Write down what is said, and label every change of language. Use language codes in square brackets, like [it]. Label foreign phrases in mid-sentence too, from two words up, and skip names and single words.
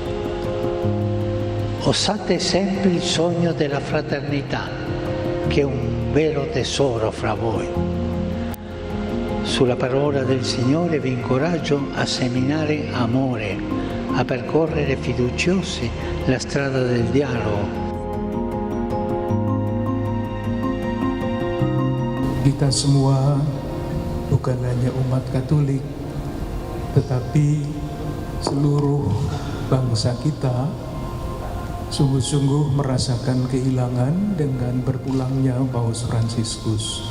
[it] Osate sempre il sogno della fraternità, che è un vero tesoro fra voi. Sulla parola del Signore vi incoraggio a seminare amore, a percorrere fiduciosi la strada del dialogo. [id] Kita semua bukan hanya umat Katolik, tetapi seluruh bangsa kita sungguh-sungguh merasakan kehilangan dengan berpulangnya Paus Fransiskus.